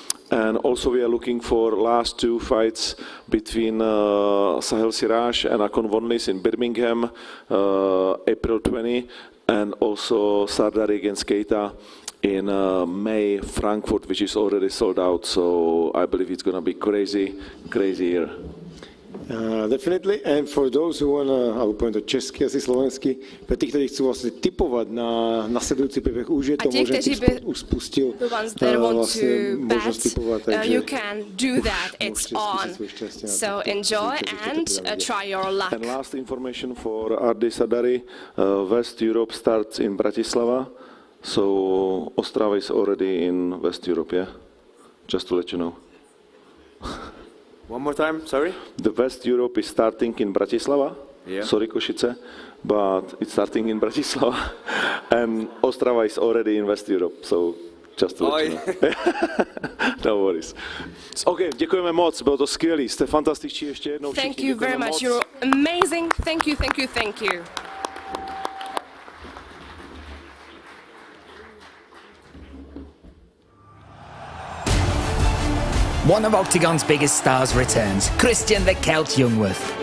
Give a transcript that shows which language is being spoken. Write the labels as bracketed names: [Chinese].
[English] And also we are looking for last 2 fights between Sahel Siraj and Akon Vonlis in Birmingham, April 20, and also Sardari against Keita in May, Frankfurt, which is already sold out. So I believe it's going to be crazy year. Definitely, and for those who wanna, [Slovak] alebo poviem to česky, asi slovensky, pre tých, ktorí chcú vlastne tipovať na nasledujúci príbeh, už je to možné, Tipsport už spustil vlastne možnosť tipovať, takže [English] you can do that, it's on. So enjoy and try your luck. And last information for Ardi Sardari, West Europe starts in Bratislava, so Ostrava is already in West Europe, yeah? Just to let you know. One more time, sorry? The West Europe is starting in Bratislava, sorry Košice, but it's starting in Bratislava, and Ostrava is already in West Europe, so just to let you know. No worries. [Czech] OK, děkujeme moc, bylo to skvělý, jste fantastičtí ještě jednou všichni. [English] Thank you very much, you're amazing, thank you, thank you, thank you. One of Octagon's biggest stars returns, Christian the Celt Jungwirth.